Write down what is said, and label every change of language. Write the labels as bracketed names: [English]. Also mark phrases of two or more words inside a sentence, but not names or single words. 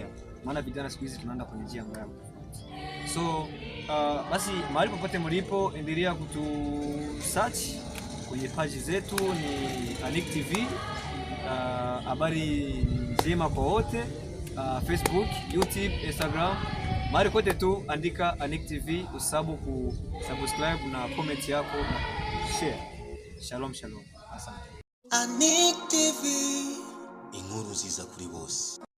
[Swahili] Maana vijana siku hizi tunaenda kwenye njia mbaya. So basi mahali popote mlipo endelea kutu search kwenye page zetu ni NIC TV, habari njema kwa wote, Facebook, YouTube, Instagram, mahali kote tu andika NIC TV, usabu subscribe na comment yako na share. Shalom. Asante. [Kinyarwanda] NIC TV, inkuru nziza kuri bose.